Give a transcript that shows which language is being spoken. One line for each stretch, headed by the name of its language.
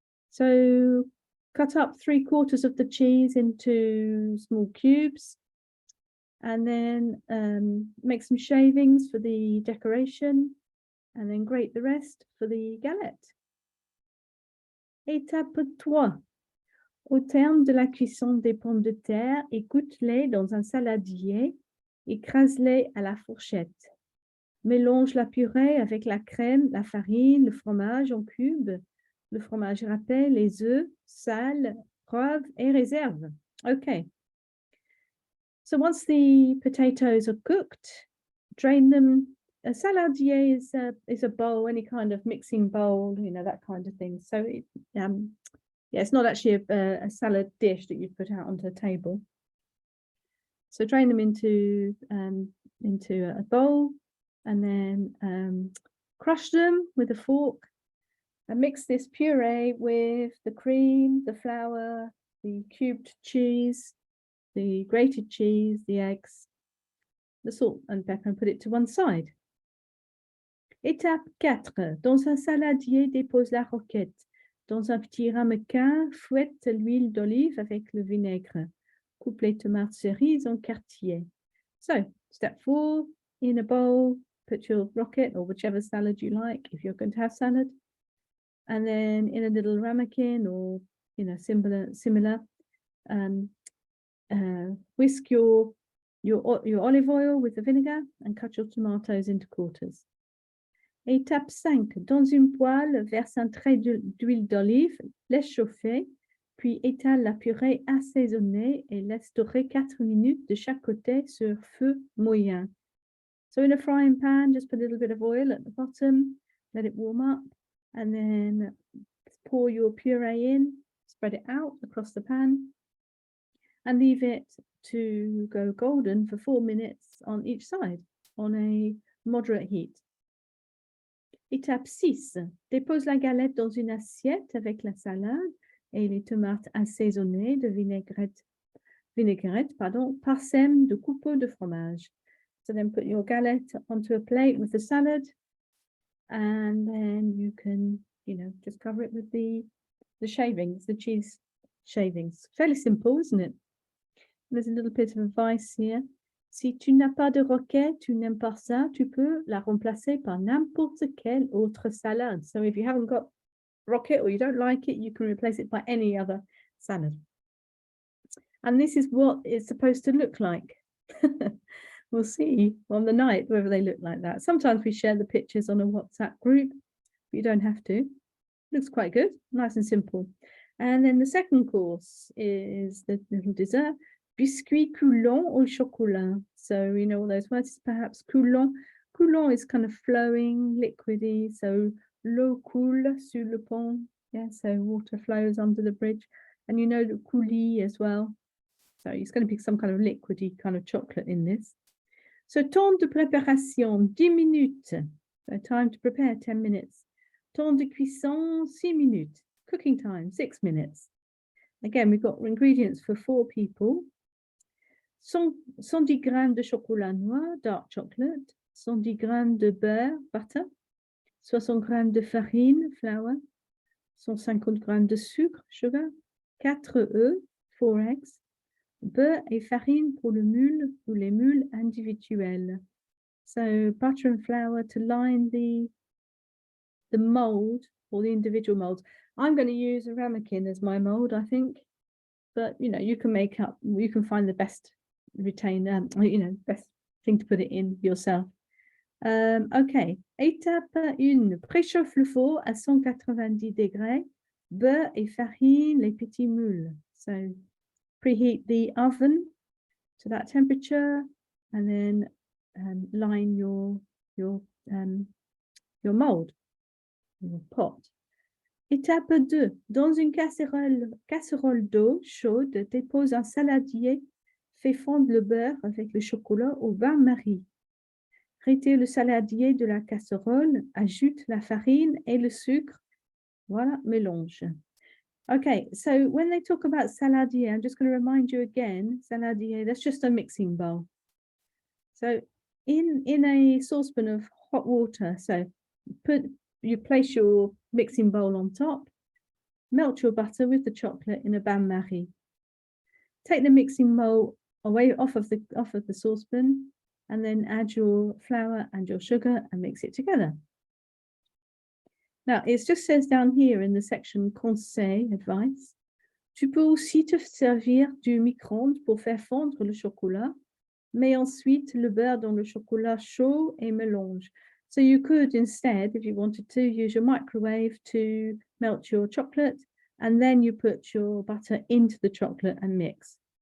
English: So cut up 3/4 of the cheese into small cubes and then make some shavings for the decoration and then grate the rest for the galette.
French: Étape 3. Au terme de la cuisson des pommes de terre, égoutte-les dans un saladier. Écrase-les à la fourchette. Mélange la purée avec la crème, la farine, le fromage en cubes, le fromage râpé, les œufs, sel, poivre et réserve.
English: Okay. So once the potatoes are cooked, drain them. A saladier is a bowl, any kind of mixing bowl, you know, that kind of thing. So it's not actually a salad dish that you put out onto a table. So drain them into a bowl and then crush them with a fork and mix this puree with the cream, the flour, the cubed cheese, the grated cheese, the eggs, the salt and pepper and put it to one side.
French: Étape 4. Dans un saladier, dépose la roquette. Dans un petit ramequin, fouette l'huile d'olive avec le vinaigre. Coupe les tomates cerises en quartiers.
English: So, step 4, in a bowl, put your rocket or whichever salad you like, if you're going to have salad. And then in a little ramekin or, you know, similar, whisk your olive oil with the vinegar and cut your tomatoes into quarters.
French: Étape 5. Dans une poêle, verse un trait d'huile d'olive, laisse chauffer, puis étale la purée assaisonnée et laisse dorer 4 minutes de chaque côté sur feu moyen.
English: So in a frying pan, just put a little bit of oil at the bottom, let it warm up, and then pour your puree in, spread it out across the pan, and leave it to go golden for 4 minutes on each side on a moderate heat.
French: Étape 6. Dépose la galette dans une assiette avec la salade et les tomates assaisonnées de vinaigrette, parsème de coupeaux de fromage.
English: So then put your galette onto a plate with the salad and then you can, you know, just cover it with the shavings, the cheese shavings. Fairly simple, isn't it? There's a little bit of advice here.
French: Si tu n'as pas de roquette, tu n'aimes pas ça, tu peux la remplacer par n'importe quelle autre salade.
English: So if you haven't got rocket or you don't like it, you can replace it by any other salad. And this is what it's supposed to look like. We'll see on the night whether they look like that. Sometimes we share the pictures on a WhatsApp group, but you don't have to. Looks quite good, nice and simple. And then the second course is the little dessert.
French: Biscuit coulant au chocolat.
English: So you know all those words, perhaps coulant. Coulant is kind of flowing, liquidy.
French: So l'eau coule sur le pont.
English: Yeah, so water flows under the bridge. And you know the coulis as well. So it's going to be some kind of liquidy kind of chocolate in this.
French: So, temps de préparation, 10 minutes.
English: So, time to prepare, 10 minutes.
French: Temps de cuisson, 6 minutes.
English: Cooking time, 6 minutes. Again, we've got ingredients for 4 people.
French: 110 grammes de chocolat noir,
English: dark chocolate.
French: 110 grammes de beurre, butter. 60 grammes de farine, flour. 150 grammes de sucre, sugar. 4 œufs,
English: 4 eggs.
French: Beurre et farine pour le moule ou les moules individuels.
English: So butter and flour to line the mold or the individual molds. I'm going to use a ramekin as my mold, I think, but you know, you can find the best best thing to put it in yourself.
French: Okay, étape 1, préchauffe le four à 190 degrés, beurre et farine, les petits moules.
English: So preheat the oven to that temperature and then line your mold, your pot.
French: Étape 2. Dans une casserole d'eau chaude, dépose un saladier, fais fondre le beurre avec le chocolat au bain-marie. Retire le saladier de la casserole, ajoute la farine et le sucre. Voilà, mélange.
English: Okay, so when they talk about saladier, I'm just going to remind you again, saladier, that's just a mixing bowl. So in a saucepan of hot water, so you place your mixing bowl on top, melt your butter with the chocolate in a bain-marie. Take the mixing bowl away off of the saucepan and then add your flour and your sugar and mix it together. Now, it just says down here in the section conseil, advice,
French: tu peux aussi te servir du micro-ondes pour faire fondre le chocolat, mets ensuite le beurre dans le chocolat chaud et mélange.
English: So you could instead, if you wanted to, use your microwave to melt your chocolate and then you put your butter into the chocolate and mix.